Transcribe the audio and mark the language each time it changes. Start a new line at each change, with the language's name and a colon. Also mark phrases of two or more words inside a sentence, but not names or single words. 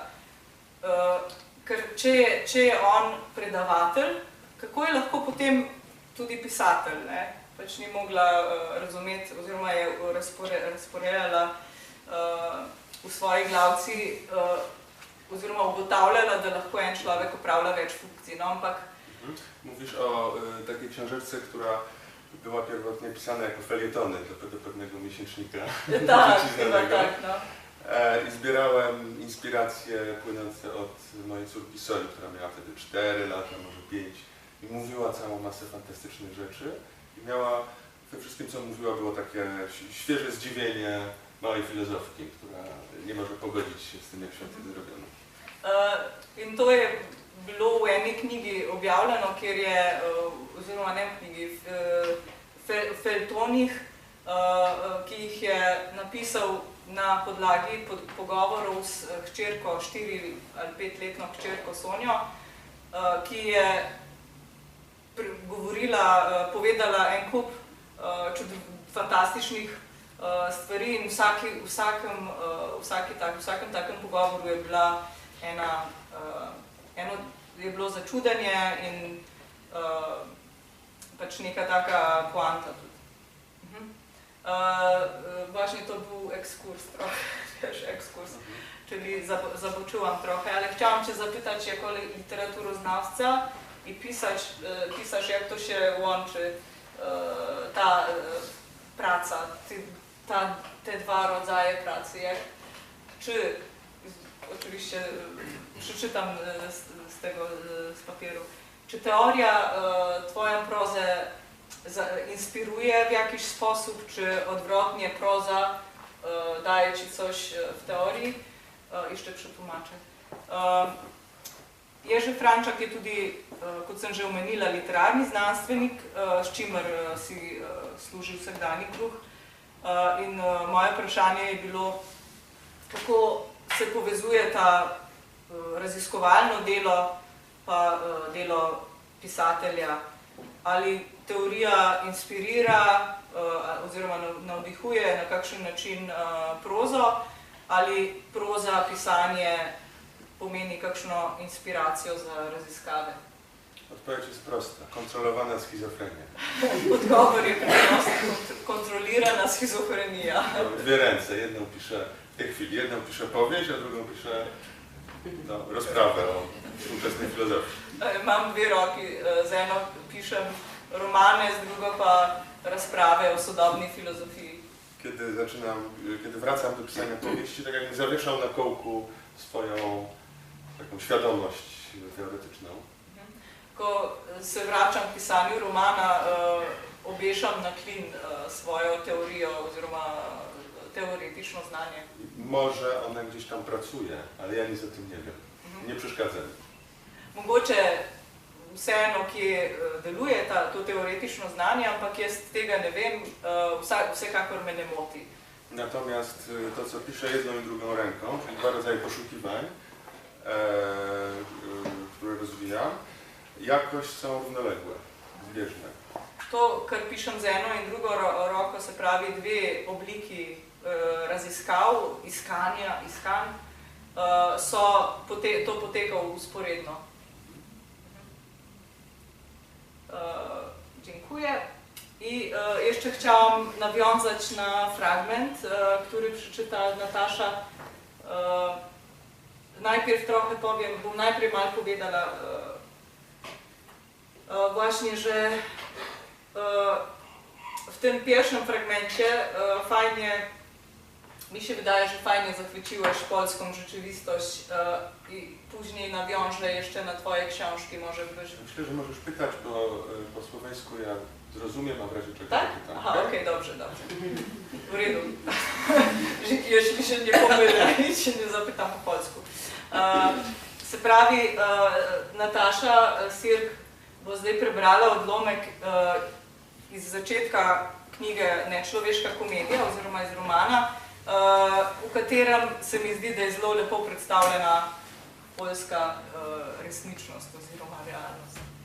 Slovenian: Ker če je on predavatelj, kako je lahko potem tudi pisatelj, ne? Pač ni mogla razumeti, oziroma je razporejala v svoji glavci, oziroma ugotavljala, da lahko en človek opravlja več funkcij, no, ampak...
Polish: Mówisz o takiej książeczce, która była pierwotnie pisana jako felietony do pewnego miesięcznika. Tak, chyba tak, no. I zbierałem inspiracje płynące od mojej córki Soli, która miała wtedy 4 lata, może 5 i mówiła całą masę fantastycznych rzeczy i miała, we wszystkim co mówiła było takie świeże zdziwienie małej filozofki, która nie może pogodzić się z tym, jak świat jest zrobiony.
Slovenian: In to je bilo v eni knjigi objavljeno, kjer je, oziroma ne v knjigi, v feljtonih, ki jih je napisal na podlagi pogovorov s hčerko, 4 ali 5-letno hčerko Sonjo, ki je povedala en kup fantastičnih stvari in v vsakem takem pogovoru je bila eno je bilo začudenje in pač neka taka poanta tudi.
Polish: Właśnie to był ekskurs trochę, wiesz, ekskurs, czyli zaboczyłam trochę, ale chciałam cię zapytać jako literaturoznawca i pisarz, jak to się łączy ta praca, te dwa rodzaje pracy, czy oczywiście przeczytam z papieru, czy teoria twoją prozę inspiruje w jakiś sposób, czy odwrotnie proza daje ci coś w teorii? Jeszcze przetłumaczę.
Slovenian: Jerzy Frančak je tudi, kot sem že omenila, literarni znanstvenik, s čimer si služi vsakdanji kruh. In moje vprašanje je bilo, kako se povezuje ta raziskovalno delo pa delo pisatelja. Ali teorija inspirira oziroma navdihuje na kakšen način prozo, ali proza, pisanje pomeni kakšno inspiracijo za raziskave?
Polish: Odpowiedź jest prosta. Kontrolowana schizofrenia.
Slovenian: Odgovor je preprosto. Kontrolirana schizofrenija.
Polish: Dwie ręce. Jedną piszę w tej chwili. Jedną piszę powieść, a drugą piszę rozprawę o współczesnej filozofii. Mam dwie roki.
Slovenian: Z eno pišem romane, z drugo pa razprave o sodobni filozofii.
Polish: Kiedy wracam do pisania powieści, tak jakbym zawieszał na kołku swoją taką świadomość teoretyczną.
Slovenian: Ko se vračam k pisanju romana, obešam na klin svojo teorijo oziroma teoretično znanje.
Polish: Może ona gdzieś tam pracuje, ale ja nic o tym nie wiem. Nie przeszkadza mi.
Slovenian: Mogoče vseeno, kje deluje to teoretično znanje, ampak jaz tega ne vem, vsekakor me ne moti.
Polish: Natomiast to, co piszę jedną i drugą ręką, czyli dwa rodzaje poszukiwań, które rozwijam, jakoś są równoległe zbieżne.
Slovenian: To, kar pišem z eno in drugo roko, se pravi dve obliki raziskav, iskanj, to poteka usporedno.
Polish: Dziękuję. I jeszcze chciałam nawiązać na fragment, który przeczyta Natasza. Najpierw trochę powiem,
Slovenian: bom najprej malo povedala
Polish: właśnie, że w tym pierwszym fragmencie fajnie, mi się wydaje, że fajnie zachwyciłeś polską rzeczywistość i później nawiążę jeszcze na twoje książki, może byś... Myślę, że możesz pytać, bo po słowensku ja zrozumiem, a w razie czego tak? pytam. Aha, okej, dobrze.
Slovenian: W redu.
Polish: Jeśli się nie pomylę i się nie zapytam po polsku.
Slovenian: Se pravi, Nataša Sirk bo zdaj prebrala odlomek iz začetka knjige Nečloveška komedija oziroma iz romana, v katerem se mi zdi, da je zelo lepo predstavljena poljska resničnost oziroma realnost.